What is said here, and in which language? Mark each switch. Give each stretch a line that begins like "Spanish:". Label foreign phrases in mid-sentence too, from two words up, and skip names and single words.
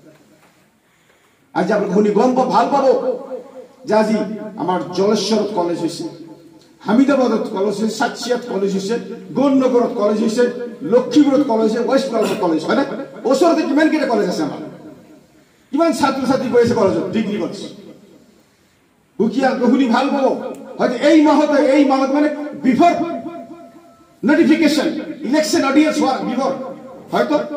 Assamese: আজি আপোনালোকে শুনি গম ভাল পাব যে আজি আমাৰ জলেশ্বৰত কলেজ হৈছে, হামিদাবাদত কলেজ হৈছে, সাতসিয়াত কলেজ হৈছে, গৌৰনগৰত কলেজ হৈছে, লক্ষীপুৰত কলেজ হৈছে, ৱেষ্ট বেংগলত কলেজ হয় না? ওচৰতে কিমানকেইটা কলেজ আছে আমাৰ, কিমান ছাত্ৰ ছাত্ৰী গৈ আছে কলেজত,
English: degree college.
Assamese: শুনি ভাল পাব হয়তো এই মাহত মানে
English: before notification election audience
Assamese: হওয়ার বিফোর হয়তো